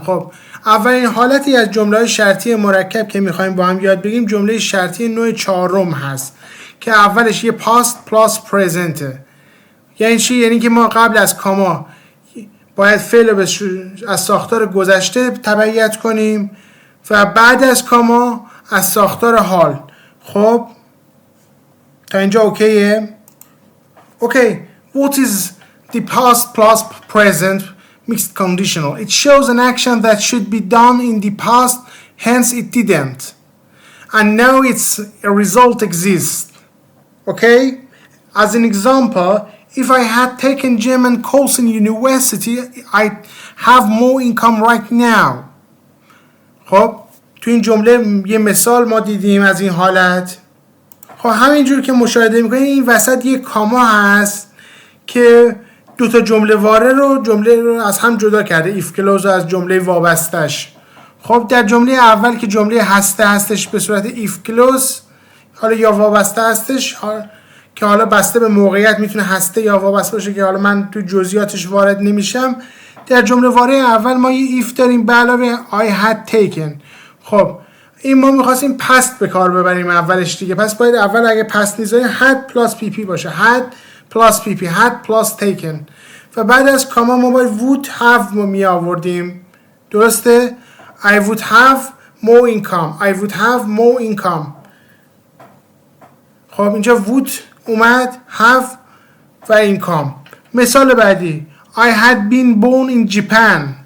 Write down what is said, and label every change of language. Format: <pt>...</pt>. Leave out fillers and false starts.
<fa>خب اولین حالتی از جمله شرطی مرکب که میخوایم با هم یاد بگیریم جمله شرطی نوع 4 هست که اولش یه past plus present. یعنی چی؟ یعنی که ما قبل از کاما باید فعل از ساختار گذشته تبعیت کنیم و بعد از کاما از ساختار حال. خب تا اینجا اوکیه؟ اوکی.</fa> <en>What is the past plus present mixed conditional? It shows an action that should be done in the past, hence it didn't, and now its a result exists. Okay? As an example, if I had taken German course in university, I'd have more income right now.</en> <fa>خب تو این جمله یه مثال ما دیدیم از این حالت. خب همینجور که مشاهده میکنید این وسط یه کاما هست که دو تا جمله رو از هم جدا کرده، if clause از جمله وابستش. خب در جمله اول که جمله هسته هستش به صورت if clause، حالا یا وابسته هستش که حالا بسته به موقعیت میتونه هسته یا وابسته باشه که حالا من تو جزئیاتش وارد نمیشم. در جمله واره اول ما یه if داریم به علاوه I had taken. خب این ما میخواستیم پست به کار ببریم اولش دیگه، پس باید اول اگه پست میذاریم had plus pp باشه، had plus pp، had plus taken، و بعد از کاما ما باید would have می آوردیم. درسته؟</fa> <en>I would have more income، I would have more income.</en> <fa>خب اینجا would اومد، have و income. مثال بعدی</fa> <en>I had been born in Japan.</en>